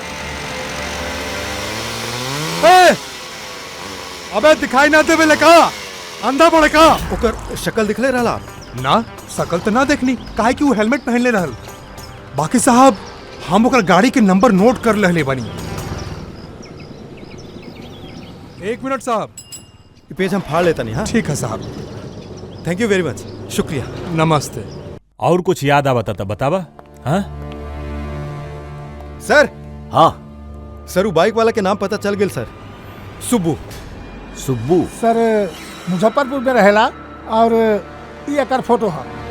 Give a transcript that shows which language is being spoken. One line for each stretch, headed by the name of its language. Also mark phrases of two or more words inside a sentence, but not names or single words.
Bhojpuri: अबे दिखाई ना देवे लका, अंधा बड़े का। ओकर शक्ल दिखले रहला आप? ना शकल तो ना देखनी, काहे कि वो हेलमेट पहन ले रहल। बाकी साहब हम ओकर गाड़ी के नंबर नोट कर ले बानी। 1 मिनट साहब। ये पेज हम फाड़ लेता नहीं। हाँ ठीक है साहब।
English: thank you very much,
Bhojpuri: शुक्रिया। नमस्ते। और कुछ याद आवत था बतावा। हाँ सर हाँ सर वो बाइक वाला के नाम पता चल गेल सर, सुब्बू। सुब्बू। सर मुजफ्फरपुर में रहेला और ये एकर फोटो है।